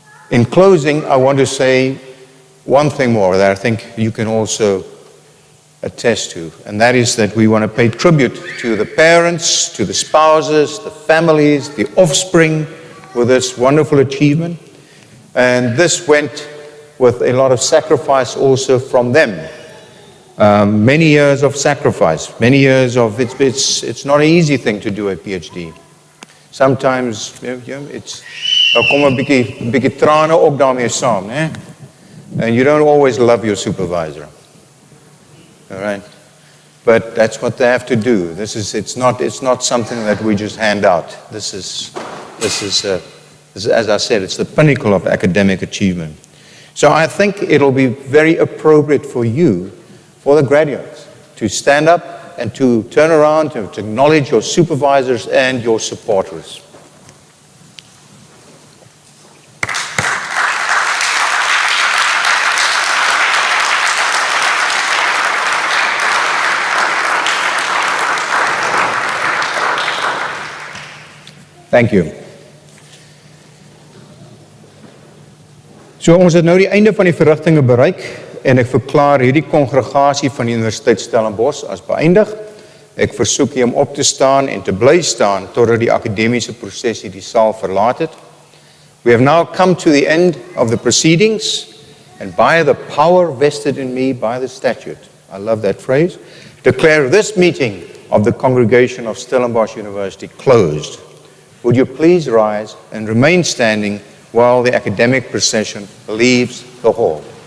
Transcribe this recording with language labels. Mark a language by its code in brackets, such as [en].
[en] In closing, I want to say one thing more that I think you can also attest to, and that is that we want to pay tribute to the parents, to the spouses, the families, the offspring with this wonderful achievement. And this went with a lot of sacrifice also from them. Many years of sacrifice, many years of, it's not an easy thing to do a PhD. Sometimes, it's, [af] daar kom 'n bietjie trane ook daarmee saam, né? [en] And you don't always love your supervisor. All right? But that's what they have to do. It's not something that we just hand out. This is, as I said, it's the pinnacle of academic achievement. So I think it'll be very appropriate for you, for the graduates, to stand up and to turn around, to acknowledge your supervisors and your supporters. Thank you. [af] So ons het nou die einde van die verrigtinge bereik en ek verklaar hierdie kongregasie van die Universiteit Stellenbosch as beëindig. Ek versoek u om op te staan en te bly staan totdat die akademiese prosesie die saal verlaat het. [en] We have now come to the end of the proceedings, and by the power vested in me by the statute, I love that phrase, declare this meeting of the congregation of Stellenbosch University closed. Would you please rise and remain standing while the academic procession leaves the hall?